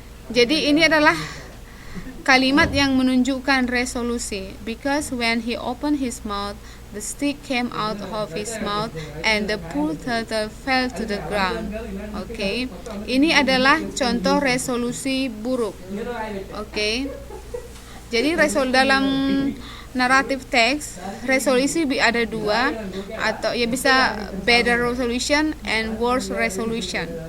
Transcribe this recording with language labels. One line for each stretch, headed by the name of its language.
Indonesian: Jadi ini adalah kalimat yang menunjukkan resolusi.
English: Because when he opened his mouth, the stick came out of his mouth and the poor turtle fell to the ground.
Indonesian: Oke. Ini adalah contoh resolusi buruk. Oke. Jadi dalam naratif teks, resolusi ada dua, atau ya bisa
English: better resolution and worse resolution.